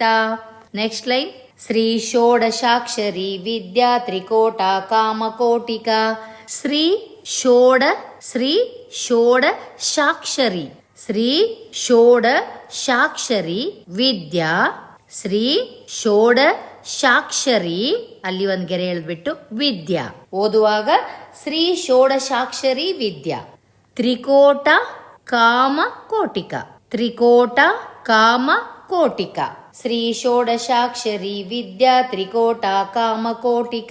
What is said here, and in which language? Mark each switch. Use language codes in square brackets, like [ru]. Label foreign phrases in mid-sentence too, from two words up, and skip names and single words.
[en] next line [sa] ಶ್ರೀ ಷೋಡಶಾಕ್ಷರಿ ವಿದ್ಯಾ ತ್ರಿಕೋಟಾ ಕಾಮಕೋಟಿಕಾ. ಶ್ರೀ ಷೋಡಶಾಕ್ಷರಿ, ಶ್ರೀ ಷೋಡಶಾಕ್ಷರಿ ವಿದ್ಯಾ, ಶ್ರೀ ಷೋಡಶಾಕ್ಷರಿ [kn] ಅಲ್ಲಿ ಒಂದ್ ಗೆರೆ ಎಳೆದ್ಬಿಟ್ಟು [sa] ವಿದ್ಯಾ. ಓದುವಾಗ ಶ್ರೀ ಷೋಡಶಾಕ್ಷರಿ ವಿದ್ಯಾ ತ್ರಿಕೋಟ ಕಾಮ ಕೋಟಿಕ. ತ್ರಿಕೋಟ ಕಾಮ ಕೋಟಿಕ. ಶ್ರೀ ಷೋಡಶಾಕ್ಷರಿ ವಿದ್ಯಾ ತ್ರಿಕೋಟ ಕಾಮ ಕೋಟಿಕ.